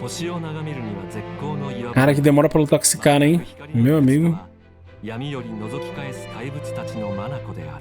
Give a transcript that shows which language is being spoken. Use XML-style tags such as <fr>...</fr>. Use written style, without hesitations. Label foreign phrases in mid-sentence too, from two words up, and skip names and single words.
<ja>星を眺めるには絶好の岩場。</ja> <pt>Cara, que demora pra lutar com esse cara, hein? Meu amigo.</pt> <ja>闇より覗き返す怪物たちの眼である。</ja>